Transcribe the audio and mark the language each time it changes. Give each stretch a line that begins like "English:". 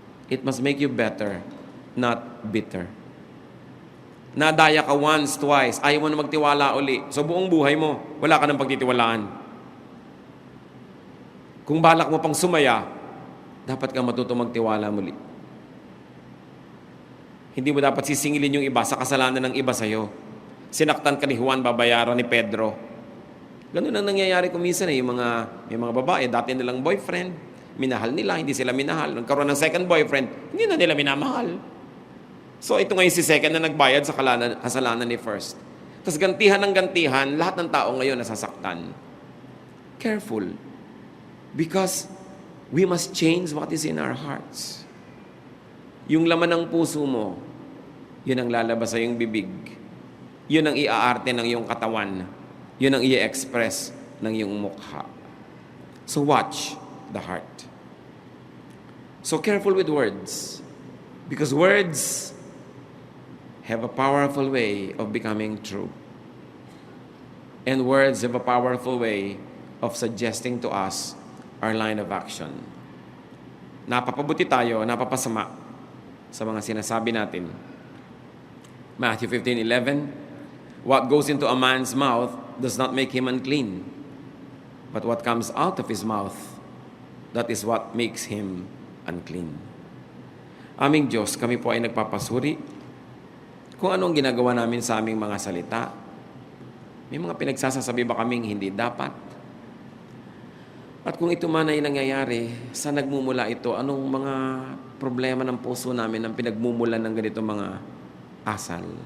English: It must make you better, not bitter.
Filipino: Nadaya ka
English: once, twice,
Filipino: ayaw mo na magtiwala uli. So buong buhay mo, wala ka ng pagtitiwalaan. Kung balak mo pang sumaya, dapat ka matuto magtiwala muli. Hindi mo dapat sisingilin yung iba sa kasalanan ng iba sa'yo. Sinaktan ka ni Juan, babayaran ni Pedro. Ganun ang nangyayari kuminsan yung mga babae, dati nilang boyfriend, minahal nila, hindi sila minahal. Nagkaroon ng second boyfriend, hindi na nila minamahal. So ito ngayon si second na nagbayad sa kasalanan ni first. Tapos gantihan ng gantihan, lahat ng tao ngayon nasasaktan.
English: Careful. Because we must change what is in our hearts.
Filipino: Yung laman ng puso mo, yun ang lalabas sa iyong bibig. Yun ang iaarte ng iyong katawan. Yun ang i-express ng iyong mukha.
English: So watch the heart. So careful with words. Because words have a powerful way of becoming true. And words have a powerful way of suggesting to us our line of action.
Filipino: Napapabuti tayo, napapasama sa mga sinasabi natin.
English: Matthew 15:11, what goes into a man's mouth does not make him unclean, but what comes out of his mouth, that is what makes him unclean.
Filipino: Aming Diyos, kami po ay nagpapasuri kung anong ginagawa namin sa aming mga salita. May mga pinagsasasabi ba kaming hindi dapat? At kung ito man ay nangyayari, saan nagmumula ito? Anong mga problema ng puso namin ang pinagmumulan ng ganito mga asal?